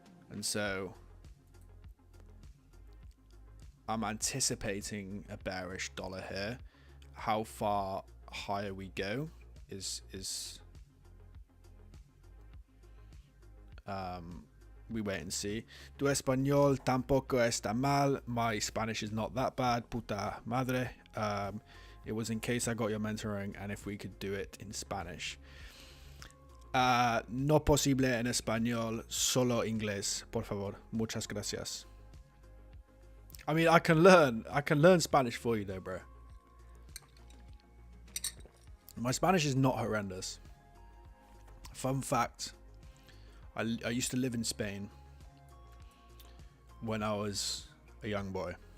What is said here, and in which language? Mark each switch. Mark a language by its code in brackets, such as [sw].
[en] And so I'm anticipating a bearish dollar here. How far higher we go is we wait and see. [es] Tu español tampoco está mal. [en] My Spanish is not that bad. [es] Puta madre. [en] It was in case I got your mentoring and if we could do it in Spanish. [es] No posible en español, solo inglés, por favor. Muchas gracias. [en] I mean, I can learn Spanish for you though, bro. My Spanish is not horrendous. Fun fact, I used to live in Spain when I was a young boy.